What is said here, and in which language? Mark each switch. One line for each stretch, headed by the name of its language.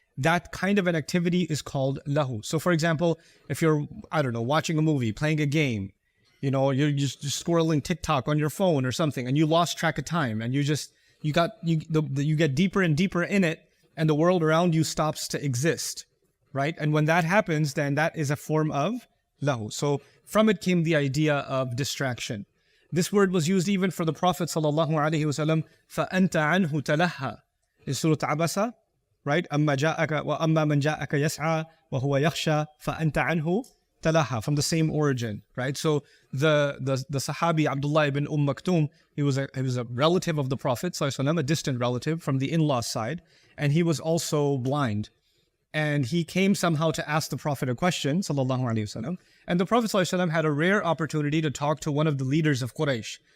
English: That kind of an activity is called lahu. So for example, if you're, I don't know, watching a movie, playing a game, you know, you're just scrolling TikTok on your phone or something, and you lost track of time, and you get deeper and deeper in it, and the world around you stops to exist, right? And when that happens, then that is a form of lahu. So from it came the idea of distraction. This word was used even for the Prophet sallallahu alaihi wasallam.
Arabic: فَأَنْتَ عَنْهُ تَلَهَّى
English: in Surah Abasa, right?
Arabic: أَمَّا مَنْ جَاءَكَ يَسْعَى وَهُوَ يَخْشَى فَأَنْتَ عَنْهُ تَلَهَّى,
English: from the same origin, right? So the Sahabi Abdullah ibn Maktoum, he was a relative of the Prophet sallallahu alaihi wasallam, a distant relative from the in-law side, and he was also blind. And he came somehow to ask the Prophet a question, sallallahu alaihi wasallam. And the Prophet sallallahu alaihi wasallam had a rare opportunity to talk to one of the leaders of Quraysh.